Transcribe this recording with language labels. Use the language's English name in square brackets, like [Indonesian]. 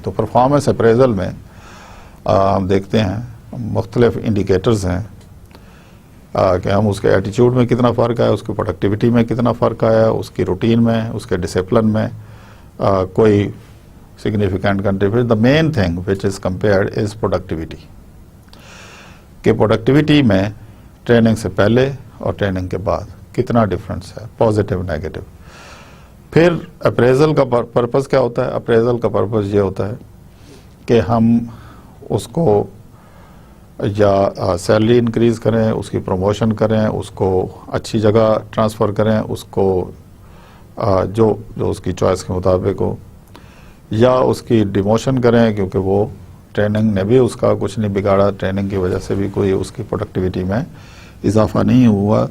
[Urdu] تو performance appraisal میں ہم دیکھتے ہیں مختلف انڈیکیٹرز ہیں کہ ہم اس کے ایٹیچیوڈ میں کتنا فرق آیا، اس کی پروڈکٹیوٹی میں کتنا فرق آیا، اس کی روٹین میں، اس کے ڈسپلن میں کوئی [English] significant contribution. The main thing which is compared is productivity. [Urdu] کہ پروڈکٹیوٹی میں ٹریننگ سے پہلے اور ٹریننگ کے بعد کتنا ڈفرنس ہے، پازیٹیو نیگیٹو. پھر اپریزل کا پرپز کیا ہوتا ہے؟ اپریزل کا پرپز یہ ہوتا ہے کہ ہم اس کو یا سیلری انکریز کریں، اس کی پروموشن کریں، اس کو اچھی جگہ ٹرانسفر کریں، اس کو جو اس کی چوائس کے مطابق ہو، یا اس کی ڈیموشن کریں کیونکہ وہ ٹریننگ نے بھی اس کا کچھ نہیں بگاڑا، ٹریننگ کی وجہ سے بھی کوئی اس کی پروڈکٹیوٹی میں اضافہ نہیں ہوا.